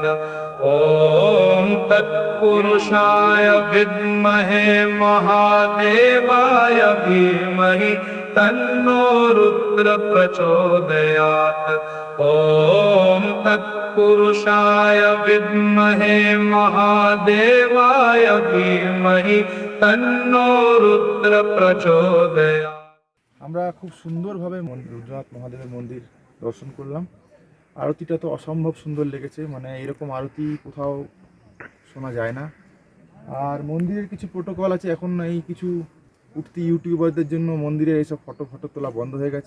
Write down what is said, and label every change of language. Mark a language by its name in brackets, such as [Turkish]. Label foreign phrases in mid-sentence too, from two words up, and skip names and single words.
[Sanskrit] ॐ तत्पुरुषाय विद्महे महादेवाय धीमहि तन्नो रुद्र प्रचोदयात् ॐ तत्पुरुषाय विद्महे महादेवाय धीमहि तन्नो रुद्र प्रचोदयात्। [Bangla] আমরা খুব সুন্দরভাবে রুদ্রনাথ মহাদেবের মন্দির দর্শন করলাম। আরতিটা তো অসম্ভব সুন্দর লেগেছে, মানে এরকম আরতি কোথাও শোনা যায় না। আর মন্দিরের কিছু প্রোটোকল আছে, এখন এই কিছু উঠতি ইউটিউবারদের জন্য মন্দিরের এইসব ফটো তোলা বন্ধ হয়ে গেছে।